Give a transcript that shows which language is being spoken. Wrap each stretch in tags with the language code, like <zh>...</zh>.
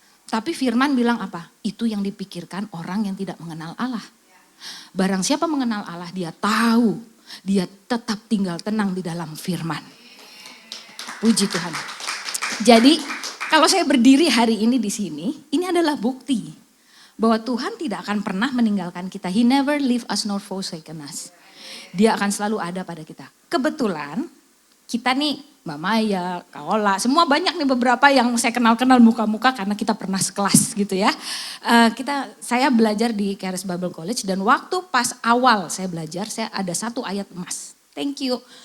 <id>Tapi firman bilang apa? Itu yang dipikirkan orang yang tidak mengenal Allah. Barang siapa mengenal Allah, dia tahu, dia tetap tinggal tenang di dalam firman. Puji Tuhan. Jadi kalau saya berdiri hari ini di sini, ini adalah bukti bahwa Tuhan tidak akan pernah meninggalkan kita.</id> <en>He never leave us nor forsaken us.</en> <id>Dia akan selalu ada pada kita. Kebetulan kita nih, Mbak Maya, Kak Ola, semua banyak nih beberapa yang saya kenal-kenal muka-muka karena kita pernah sekelas gitu ya. Saya belajar di Charis Bible College dan waktu pas awal saya belajar, saya ada satu ayat emas.</id> <en>Thank you.</en>